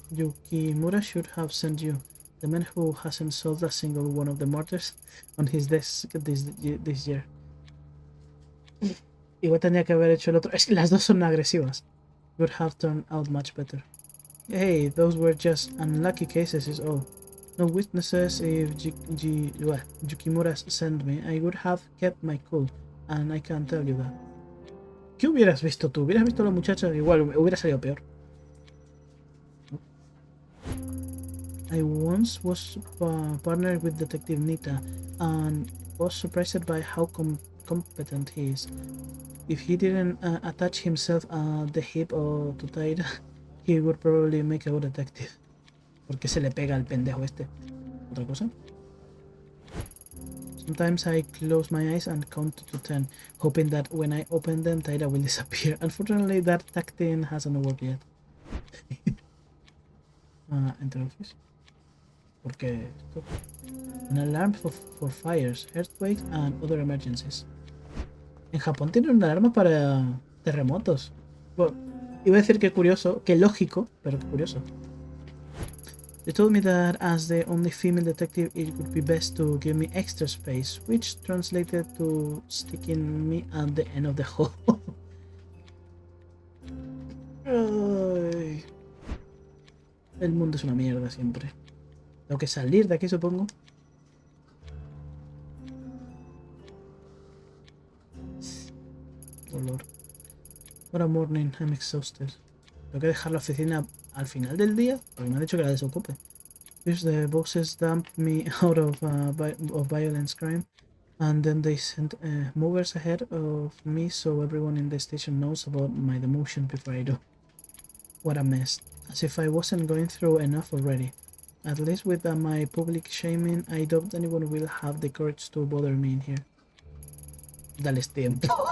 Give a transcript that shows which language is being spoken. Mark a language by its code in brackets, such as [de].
[en] Yukimura should have sent you. The man who hasn't solved a single one of the murders on his desk this year. [es] Igual tendría que haber hecho el otro. Es que las dos son agresivas. [en] Would have turned out much better. Hey, those were just unlucky cases is all. No witnesses. If Yukimura sent me, I would have kept my cool. And I can tell you that. [es] ¿Qué hubieras visto tú? ¿Hubieras visto a la muchacha? Igual, hubiera salido peor. [en] I once was partnered with Detective Nita and was surprised by how competent he is. If he didn't attach himself at the hip or to Taira, he would probably make a good detective. [es] ¿Por qué se le pega al pendejo este? ¿Otra cosa? [en] Sometimes I close my eyes and count to 10, hoping that when I open them, Taira will disappear. Unfortunately, that tactic hasn't worked yet. Enter office. [es] ¿Por qué esto? [en] An alarm for fires, earthquakes and other emergencies. [es] En Japón tienen una alarma para terremotos. Bueno, iba a decir que curioso, que lógico, pero que curioso. [en] They told me that as the only female detective, it would be best to give me extra space, which translated to sticking me at the end of the hall. Ay. [es] El mundo es una mierda siempre. Tengo que salir de aquí, supongo. Dolor. [en] What a morning, I'm exhausted. [es] Tengo que dejar la oficina al final del día, porque me han dicho que la desocupe. [en] First the bosses dumped me out of violence crime, and then they sent movers ahead of me so everyone in the station knows about my demotion before I do. What a mess. As if I wasn't going through enough already. At least with my public shaming, I doubt anyone will have the courage to bother me in here. [es] Dales tiempo.